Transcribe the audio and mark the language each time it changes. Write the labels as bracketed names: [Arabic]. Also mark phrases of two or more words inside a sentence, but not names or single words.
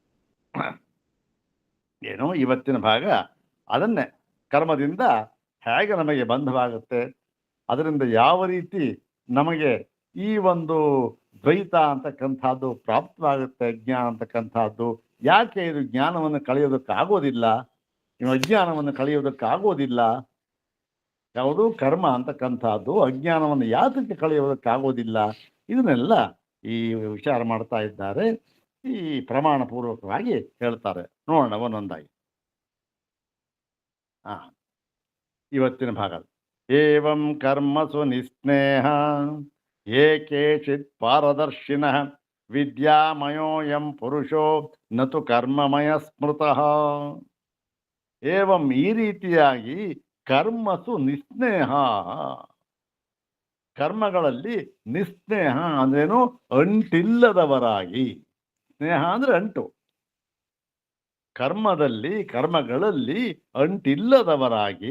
[Kannada] ಏನೋ ಇವತ್ತಿನ ಭಾಗ ಅದನ್ನೇ, ಕರ್ಮದಿಂದ ಹೇಗೆ ನಮಗೆ ಬಂಧವಾಗುತ್ತೆ, ಅದರಿಂದ ಯಾವ ರೀತಿ ನಮಗೆ ಈ ಒಂದು ದ್ವೈತ ಅಂತಕ್ಕಂಥದ್ದು ಪ್ರಾಪ್ತವಾಗುತ್ತೆ, ಅಜ್ಞಾನ ಅಂತಕ್ಕಂಥದ್ದು ಯಾಕೆ ಇದು ಜ್ಞಾನವನ್ನು ಕಳೆಯೋದಕ್ಕಾಗೋದಿಲ್ಲ, ಇನ್ನು ಅಜ್ಞಾನವನ್ನು ಕಳೆಯೋದಕ್ಕಾಗೋದಿಲ್ಲ, ಯಾವುದು ಕರ್ಮ ಅಂತಕ್ಕಂಥದ್ದು ಅಜ್ಞಾನವನ್ನು ಯಾತಕ್ಕೆ ಕಳೆಯೋದಕ್ಕಾಗೋದಿಲ್ಲ, ಇದನ್ನೆಲ್ಲ ಈ ವಿಚಾರ ಮಾಡ್ತಾ ಇದ್ದಾರೆ. ಈ ಪ್ರಮಾಣ ಪೂರ್ವಕವಾಗಿ ಹೇಳ್ತಾರೆ. ನೋಡೋಣ ಒಂದೊಂದಾಗಿ. ಇವತ್ತಿನ ಭಾಗ, [Sanskrit] ಏವಂ ಕರ್ಮಸು ನಿಸ್ನೇಹ ಯೇ ಕೇಚಿತ್ ಪಾರದರ್ಶಿನಃ ವಿದ್ಯಾಮಯೋಯಂ ಪುರುಷೋ ನತು ಕರ್ಮಮಯ ಸ್ಮೃತಃ. [Kannada] ಏವಂ ಈ ರೀತಿಯಾಗಿ [Sanskrit] ಕರ್ಮಸು ನಿಸ್ನೇಹ, [Kannada] ಕರ್ಮಗಳಲ್ಲಿ ನಿಸ್ನೇಹ ಅಂದ್ರೇನು, ಅಂಟಿಲ್ಲದವರಾಗಿ. ಸ್ನೇಹ ಅಂದ್ರೆ ಅಂಟು, ಕರ್ಮಗಳಲ್ಲಿ ಅಂಟಿಲ್ಲದವರಾಗಿ.